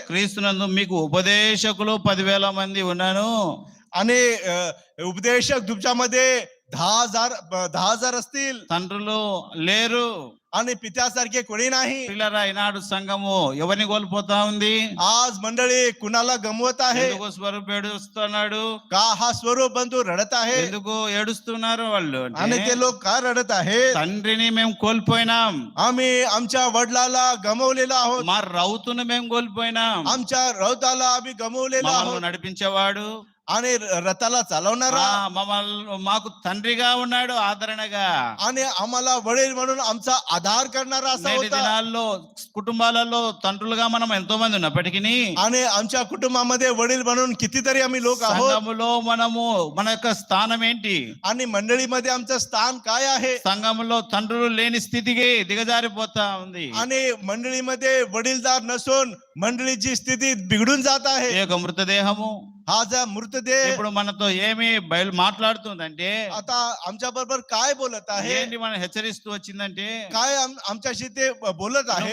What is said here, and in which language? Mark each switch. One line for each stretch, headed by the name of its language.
Telugu: క్రీస్తునందు మీకు ఉపదేశకులు 10,000 మంది ఉన్నాను,
Marathi: आणि उपदेशक तुमच्यामध्ये 10,000 असतील
Telugu: తండ్రులు లేరు.
Marathi: आणि पित्यासारखे कोणी नाही
Telugu: పిల్లరా ఈనాడు సంఘము ఎవరిని కోల్పోతా ఉంది?
Marathi: आज मंडळी कुणाला गमवत आहे
Telugu: ఎందుకు స్వరూపు ఏడుస్తున్నాడు?
Marathi: का हा स्वरूप बंधू रडत आहे
Telugu: ఎందుకు ఏడుస్తున్నారు వాళ్ళు
Marathi: आणि
Telugu: అంటే,
Marathi: ते लोक का रडत आहेत
Telugu: తండ్రిని మేము కోల్పోయినాం,
Marathi: आम्ही आमच्या वडिलाला गमवलेला आहोत
Telugu: మా రౌతును మేము కోల్పోయినాం.
Marathi: आमच्या रौताला आम्ही गमवलेला
Telugu: మమ్మల్ని
Marathi: आहोत
Telugu: నడిపించేవాడు
Marathi: आणि रथाला चालवणारा
Telugu: మాకు తండ్రిగా ఉన్నాడు, ఆదరణగా.
Marathi: आणि आम्हाला वडील म्हणून आमचा आधार करणारा असा
Telugu: నేటి
Marathi: होता
Telugu: దినాల్లో కుటుంబాలలో తండ్రులుగా మనం ఎంతో మంది ఉన్నప్పటికీ
Marathi: आणि आमच्या कुटुंबामध्ये वडील म्हणून कितीतरी आम्ही लोक आहोत
Telugu: సంఘములో మనము మన యొక్క స్థానం ఏంటి?
Marathi: आणि मंडळीमध्ये आमचं स्थान काय आहे
Telugu: సంఘములో తండ్రులు లేని స్థితికి దిగజారిపోతా ఉంది.
Marathi: आणि मंडळीमध्ये वडीलदार नसून मंडळीची स्थिती बिघडून जात
Telugu: ఈ
Marathi: आहे
Telugu: యొక్క మృతదేహము
Marathi: हा जो मृतदेह
Telugu: ఇప్పుడు మనతో ఏమి మాట్లాడుతుందంటే,
Marathi: आता आमच्या बरोबर काय बोलत आहे
Telugu: ఏంటి మనం హెచ్చరిస్తూ వచ్చిందంటే,
Marathi: काय आमच्याशी ते बोलत आहे